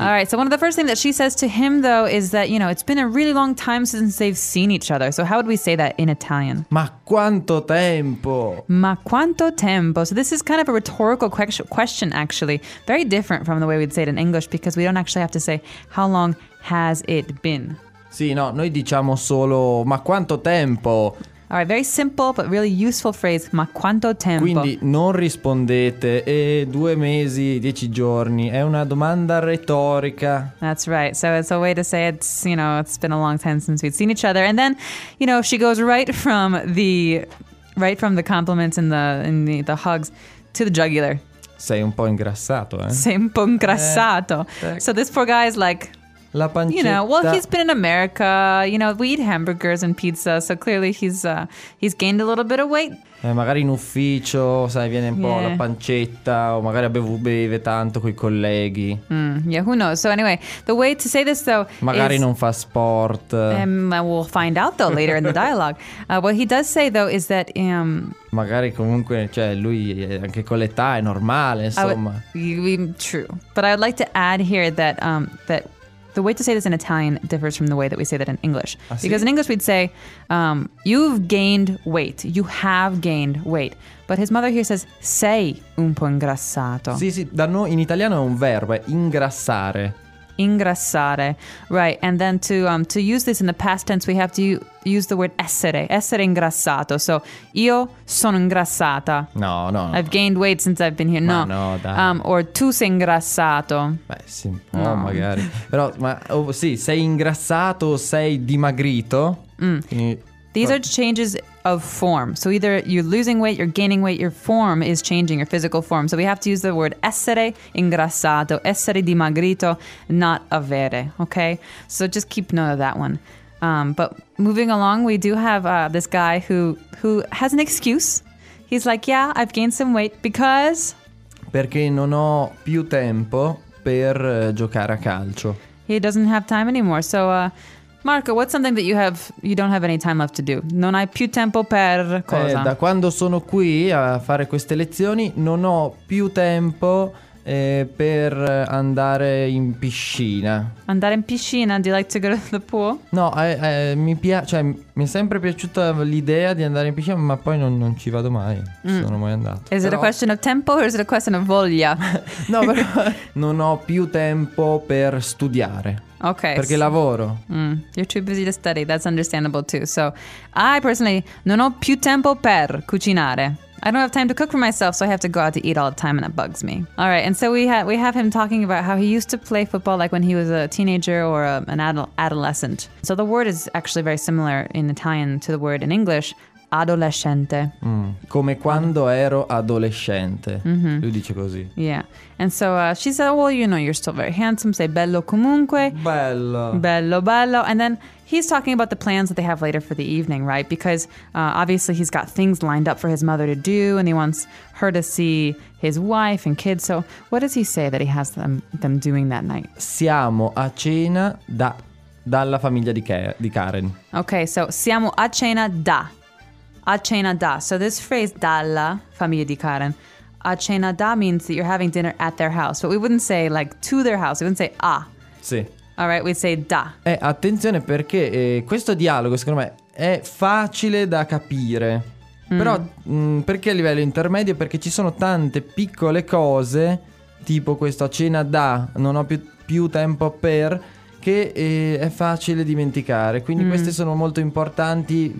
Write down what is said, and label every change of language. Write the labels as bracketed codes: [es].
[en] All right, so one of the first things that she says to him, though, is that, you know, it's been a really long time since they've seen each other. So how would we say that in Italian? [it] Ma quanto tempo? Ma quanto tempo? [en] So this is kind of a rhetorical question, actually. Very different from the way we'd say it in English, because we don't actually have to say, how long has it been? [it] Sì, no, noi diciamo solo, ma quanto tempo? [en] All right, very simple but really useful phrase, [it] ma quanto tempo? Quindi non rispondete, due mesi, dieci giorni, è una domanda retorica. [en] That's right, so it's a way to say it's, you know, it's been a long time since we've seen each other. And then, you know, she goes right from the compliments and the hugs to the jugular. [it] Sei un po' ingrassato, eh? Sei un po' ingrassato. [en] So this poor guy is like... [it] La pancetta. [en] You know, well, he's been in America. You know, we eat hamburgers and pizza, so clearly he's gained a little bit of weight. [it] Magari in ufficio, sai, viene un po' la pancetta, o magari beve tanto coi colleghi. [en] Yeah, who knows? So anyway, the way to say this, though, [it] magari [en] is, [it] non fa sport. [en] We'll find out, though, later in the dialogue. What he does say, though, is that... [it] Magari comunque, cioè, lui anche con l'età è normale, insomma. [en] True. But I would like to add here that... The way to say this in Italian differs from the way that we say that in English. [it] Ah, sì? [en] Because in English we'd say, you've gained weight. You have gained weight. But his mother here says, [it] sei un po' ingrassato. Sì, sì. Da noi in italiano è un verbo, è ingrassare. Ingrassare. [en] Right. And then to use this in the past tense, we have to use the word essere. [it] Essere ingrassato. So, io sono ingrassata. No, no. [en] I've gained weight since I've been here. [it] Ma no. No, dai. Or tu sei ingrassato. Beh, sì. Oh, no, magari. Però, ma, oh, sì, sei ingrassato o sei dimagrito. [en] These are changes of form. So either you're losing weight, you're gaining weight, your form is changing, your physical form. So we have to use the word [it] essere ingrassato, essere dimagrito, [en] not avere, okay? So just keep note of that one. But moving along, we do have this guy who has an excuse. He's like, yeah, I've gained some weight because... [it] Perché non ho più tempo per giocare a calcio. [en] He doesn't have time anymore, so... Marco, what's something that you don't have any time left to do? [it] Non hai più tempo per cosa? Da quando sono qui a fare queste lezioni non ho più tempo per andare in piscina. Andare in piscina? [en] Do you like to go to the pool? [it] No, mi piace, cioè, mi è sempre piaciuta l'idea di andare in piscina, ma poi non ci vado mai. Sono mai andato. [en] Is it a question of tempo or is it a question of voglia? [it] No, però non ho più tempo per studiare. [en] Okay. [it] Perché lavoro. [en] You're too busy to study. That's understandable too. So, I personally [it] non ho più tempo per cucinare. [en] I don't have time to cook for myself, so I have to go out to eat all the time, and it bugs me. All right, and so we have him talking about how he used to play football like when he was a teenager or an adolescent. So the word is actually very similar in Italian to the word in English, adolescente. Mm. [it] Come quando ero adolescente. Mm-hmm. Lui dice così. [en] Yeah. And so she said, well, you know, you're still very handsome. [it] Sei bello comunque. Bello. Bello, bello. [en] And then he's talking about the plans that they have later for the evening, right? Because obviously he's got things lined up for his mother to do, and he wants her to see his wife and kids. So what does he say that he has them doing that night? [it] Siamo a cena dalla famiglia di Karen. Okay, so siamo a cena da. A cena da. [en] So this phrase, [it] dalla famiglia di Karen, a cena da [en] means that you're having dinner at their house. But we wouldn't say like to their house. We wouldn't say a. [it] Sì. [en] All right, we'd say da. [it] Attenzione perché questo dialogo, secondo me, è facile da capire. Mm. Però perché a livello intermedio? Perché ci sono tante piccole cose, tipo questo a cena da, non ho più tempo per... che è facile dimenticare, quindi queste sono molto importanti.